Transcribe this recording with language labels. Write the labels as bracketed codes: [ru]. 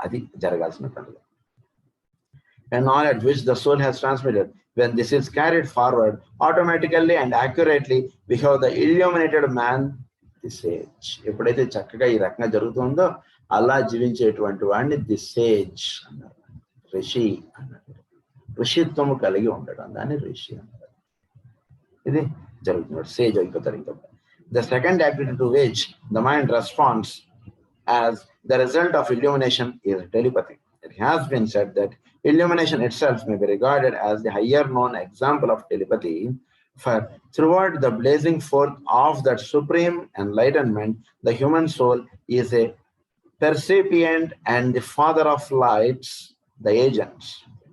[te] అది జరగాల్సినటువంటిది. [en] And knowledge which the soul has transmitted, when this is carried forward automatically and accurately, we have the illuminated man, the sage. [te] ఎప్పుడైతే చక్కగా ఈ రకంగా జరుగుతుందో అలా జీవించేటువంటి వాడిని ది సేజ్ అన్నారు. ఋషి అన్నారు. ఋషిత్వము కలిగి ఉండడం, దాన్ని ఋషి అన్నారు. ఇది Sage అయిపోతారు ఇంకా. [en] The second activity to which the mind responds as the result of illumination is telepathy. It has been said that illumination itself may be regarded as the higher known example of telepathy, for throughout the blazing forth of that supreme enlightenment, the human soul is a percipient and the father of lights, the agents.